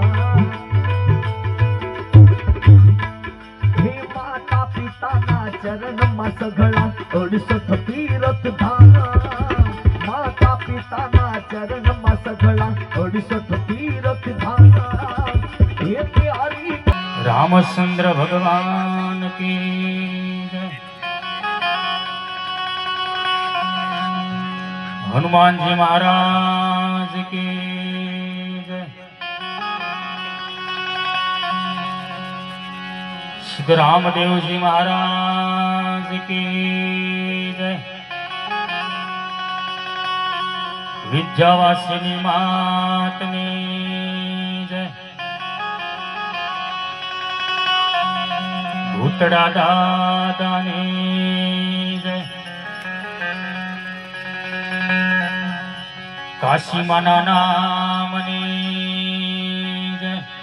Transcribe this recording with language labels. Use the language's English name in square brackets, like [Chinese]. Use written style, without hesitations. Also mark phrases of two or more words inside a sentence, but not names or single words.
[Gujarati] હે માતા પિતાના ચરણમાં સઘળા 68 તીરથ ધામ. માતા પિતાના ચરણમાં સઘળા 68 તીરથ ધામ. [Hindi] रामचंद्र भगवान की जय। हनुमान जी महाराज की जय। श्री रामदेव जी महाराज की जय। [Gujarati] વિદ્યાવાસિની માતની જય। ભૂતડા દાદાની જય। કાશીમાના નામની જય।